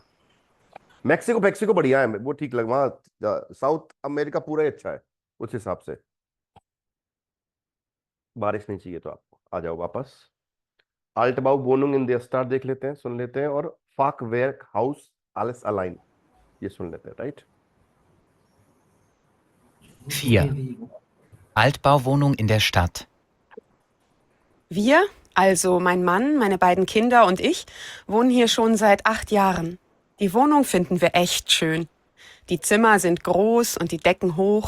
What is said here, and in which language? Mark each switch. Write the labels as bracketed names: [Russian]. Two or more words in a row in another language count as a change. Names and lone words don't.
[Hindi] मैक्सिको मैक्सिको बढ़िया है, वो ठीक लग वहाँ, साउथ अमेरिका पूरा ही अच्छा है उस हिसाब से। बारिश नहीं चाहिए तो आपको आ जाओ वापस। [German] Altbau Wohnung in der Stadt [Hindi] देख लेते हैं, सुन लेते हैं, और [German] Fachwerk Haus alles allein, [Hindi] ये सुन लेते हैं, राइट। [German] 4. Altbauwohnung in der Stadt. Wir, also mein Mann, meine beiden Kinder und ich, wohnen hier schon seit 8 Jahren. Die Wohnung finden wir echt schön. Die Zimmer sind groß und die Decken hoch.